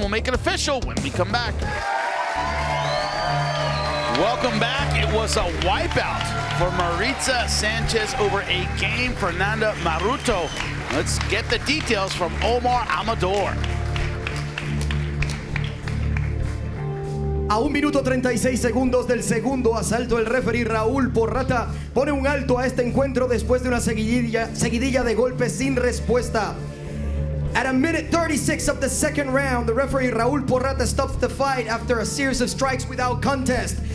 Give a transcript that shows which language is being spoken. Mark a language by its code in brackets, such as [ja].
[en] We'll make it official when we come back. Welcome back. It was a wipeout for Maritza Sanchez over a game Fernanda Marrufo. Let's get the details from Omar Amador. [es] A 1 minuto 36 segundos del segundo asalto, el referee Raúl Porrata pone un alto a este encuentro después de una seguidilla de golpes sin respuesta. [en] At a minute 36 of the second round, the referee Raúl Porrata stops the fight after a series of strikes without contest.